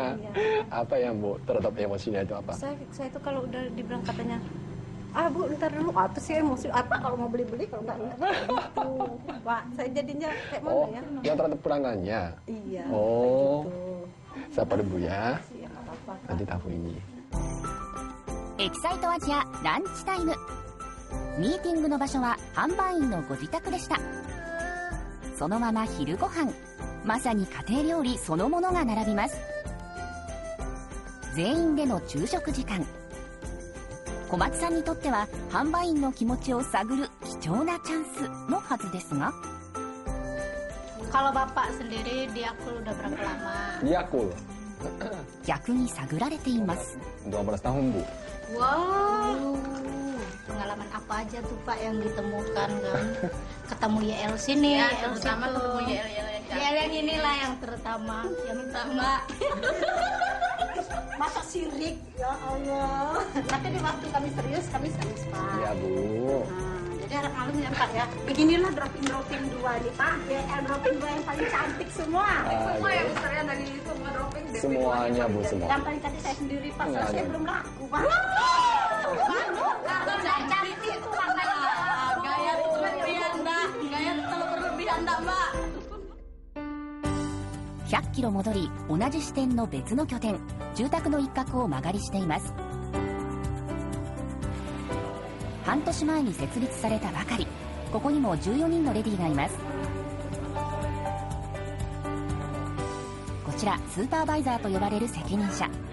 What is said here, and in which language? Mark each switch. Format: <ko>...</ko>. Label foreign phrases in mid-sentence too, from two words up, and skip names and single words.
<id>Apa yang Bu terhadap emosinya itu apa? Saya itu kalau udah dibilang katanya, Bu ntar dulu, tuh sih emosi apa kalau mau beli-beli kalau nggak gitu. Pak, saya jadinya kayak mana ya? Yang terhadap pelanggannya. Iya. Oh. Gitu. Sabar Bu ya. Iya, nggak apa-apa. Nanti tahu ini.</id> <ja>エキサイトアジアランチタイム。ミーティングの場所は販売員のご自宅でした。そのまま昼ご飯、まさに家庭料理そのものが並びます。全員での昼食時間。小松さんにとっては販売員の気持ちを探る貴重なチャンスのはずですが、</ja> <id>Kalau bapak sendiri diakul udah berapa lama? Diakul</id> <ja>逆に探られています。</ja> <id>12 tahun Bu. Wow, pengalaman apa aja tuh Pak yang ditemukan kan? Ketemu YL sini, Ya, YL terutama situ. ketemu YL yang YL yang inilah yang terutama, yang utama. Masa sirik, ya Allah. Tapi di waktu kami serius Pak. Iya Bu. Jadi harap maklum ya Pak ya. Beginilah dropping dua nih Pak. YL dropping dua yang paling cantik semua. semua yang besar ya dari semua dropping DP2 Semuanya Bu semua. Yang paling cantik saya sendiri Pak. Enggak Saya ada. belum laku Pak. Kalau saya cantik itu makanya gaya berlebihan dah, gaya terlalu berlebihan dah Mbak.</id> <ja>100 キロ戻り、同じ支店の別の拠点、住宅の一角を間借りしています。半年前に設立されたばかり。ここにも14人のレディーがいます。こちらスーパーバイザーと呼ばれる責任者。</ja>